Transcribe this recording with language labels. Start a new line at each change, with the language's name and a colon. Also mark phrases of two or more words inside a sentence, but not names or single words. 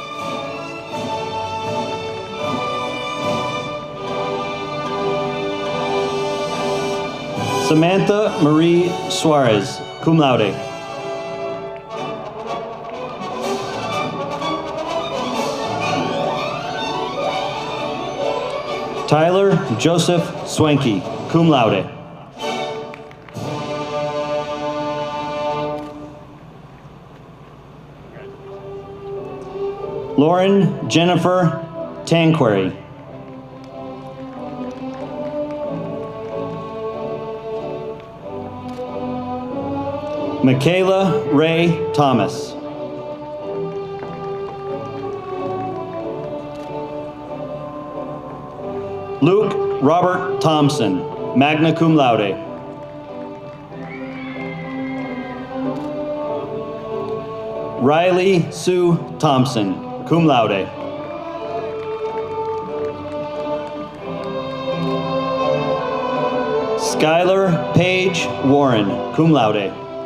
English: Samantha Marie Suarez,
Latin: cum laude.
English: Tyler Joseph Swanky,
Latin: cum laude.
English: Lauren Jennifer Tanqueray. Michaela Ray Thomas. Luke Robert Thompson,
Latin: magna cum laude.
English: Riley Sue Thompson,
Latin: cum laude.
English: Skylar Paige Warren,
Latin: cum laude.